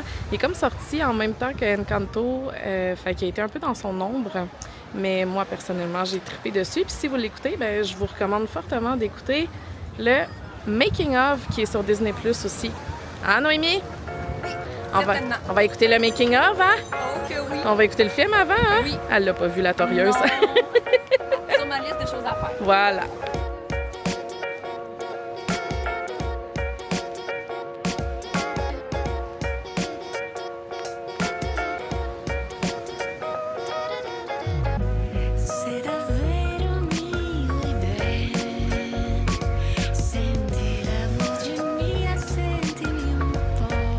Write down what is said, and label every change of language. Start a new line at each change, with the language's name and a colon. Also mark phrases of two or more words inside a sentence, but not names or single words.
French: Il est comme sorti en même temps que Encanto, fait qu'il a été un peu dans son ombre. Mais moi, personnellement, j'ai trippé dessus. Puis si vous l'écoutez, ben, je vous recommande fortement d'écouter le
English: Making of
French: qui est sur Disney Plus aussi. Hein, Noémie? Certainement. On va écouter le making-of, hein? Oh que oui. On va écouter le film avant, hein? Oui. Elle l'a pas vu, la torieuse. Non. Sur ma liste de choses à faire. Voilà.
Italian: Sei davvero mio e bene, senti la voce mia, sentimi un po'.